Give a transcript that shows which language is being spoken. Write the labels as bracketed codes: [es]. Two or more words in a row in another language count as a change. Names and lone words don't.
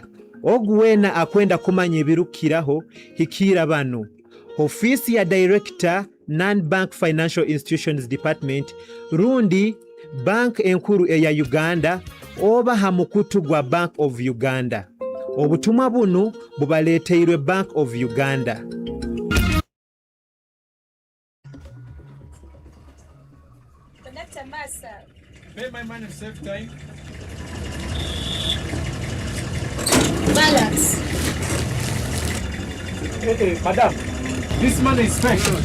[nyo] Ogu weena akwenda kumanya ebirukiraho hikira bano. Ofisi ya Director Non-Bank Financial Institutions Department rundi Bank enkuru eya Uganda oba hamukutu gwa Bank of Uganda. Obutumwa buno bubaleeteirwe Bank of Uganda. [en] Conductor Massa. Pay my money, save time. Balance. Hey, madam, this money is fake.